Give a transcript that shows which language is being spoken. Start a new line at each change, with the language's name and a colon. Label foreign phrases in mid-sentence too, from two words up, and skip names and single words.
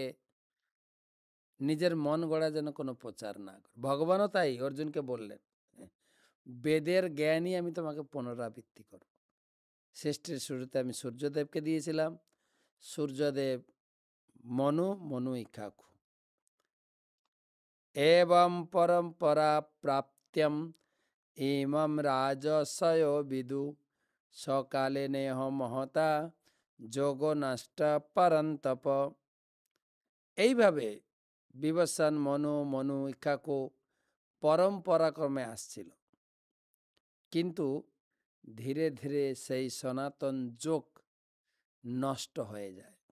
Bangla: নিজের মন গড়া যেন কোনো প্রচার না করে। ভগবানও তাই অর্জুনকে বললেন, বেদের জ্ঞানই আমি তোমাকে পুনরাবৃত্তি করব। সৃষ্টির শুরুতে আমি সূর্যদেবকে দিয়েছিলাম, সূর্যদেব মনু ইক্ষাকু।
Sanskrit: एवं परंपरा प्राप्त्यम इमं राजसयो विदु सकाले नेह महता যোগো নষ্ট পরন্তপ।
Bangla: এইভাবে বিবস্বান মনু ইক্ষাকু পরম্পরাক্রমে আসছিল, কিন্তু ধীরে ধীরে সেই সনাতন যোগ নষ্ট হয়ে যায়।